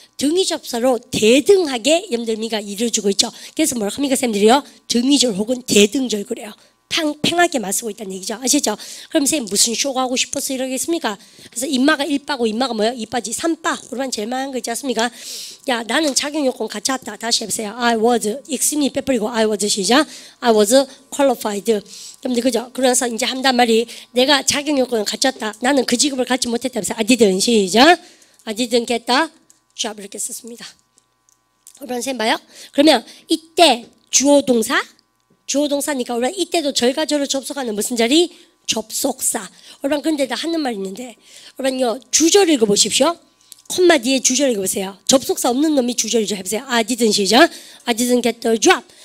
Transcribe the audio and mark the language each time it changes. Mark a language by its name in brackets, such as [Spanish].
[Korean] 등위접사로 대등하게 여러분들미가 이루어주고 있죠. 그래서 뭐라고 합니까, 쌤들이요? 등위절 혹은 대등절 그래요. 팽하게 맞서고 있다는 얘기죠. 아시죠? 그럼 쌤 무슨 쇼가 하고 싶어서 이러겠습니까? 그래서 인마가 1빠고 인마가 뭐예요? 2빠지 3빠. 우리만 제일 많은 거 있지 않습니까? 야, 나는 자격 요건 갖췄다. 다시 해보세요. I was extremely [English] 빼버리고 [Korean] I was 시작. [English] I was qualified. [Korean] 여러분들 그죠? 그래서 이제 한단 말이 내가 자격 요건을 갖췄다. 나는 그 직업을 갖지 못했다. I didn't [English] 시작. I didn't get the job [Korean] 이렇게 썼습니다. 여러분 쌤 봐요? 그러면 이때 주어 동사 주어 동사니까 우리가 이때도 절과 절을 접속하는 무슨 자리? 접속사. 여러분 그런데 나 하는 말 있는데 여러분요 주절 읽어보십시오. 콤마 뒤에 주절 읽어보세요. 접속사 없는 놈이 주절이죠. 해보세요. I didn't 시작. [English] I didn't get the job.